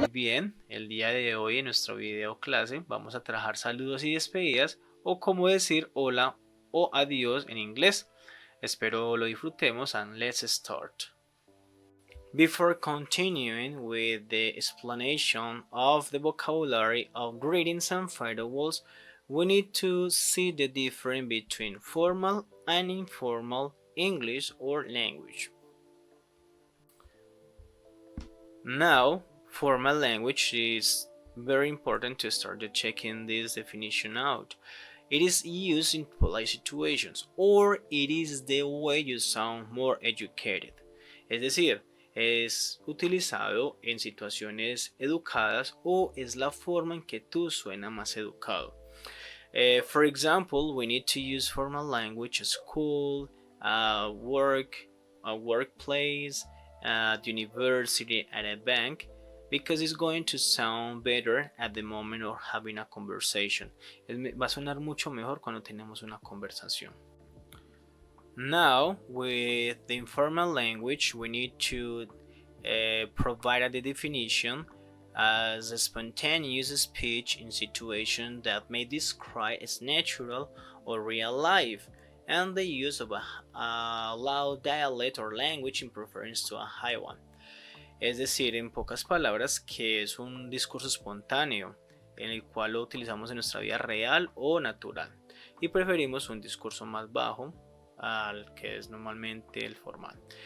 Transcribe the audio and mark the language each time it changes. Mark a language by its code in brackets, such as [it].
[es] Muy bien, el día de hoy en nuestro video clase vamos a trabajar saludos y despedidas o cómo decir hola o adiós en inglés. Espero lo disfrutemos [en] and let's start. Before continuing with the explanation of the vocabulary of greetings and farewells, we need to see the difference between formal and informal English or language. Now, formal language is very important to start checking this definition out. It is used in polite situations, or it is the way you sound more educated. [es] Es decir, es utilizado en situaciones educadas o es la forma en que tú suenas más educado. [en] For example, we need to use formal language at school, work, a workplace, at university, at a bank, because it's going to sound better at the moment of having a conversation. [es] Va a sonar mucho mejor cuando tenemos una conversación. [en] Now, with the informal language, we need to provide the definition as a spontaneous speech in situations that may describe as natural or real life, and the use of a loud dialect or language in preference to a high one. [es] Es decir, en pocas palabras, que es un discurso espontáneo en el cual lo utilizamos en nuestra vida real o natural y preferimos un discurso más bajo al que es normalmente el formal.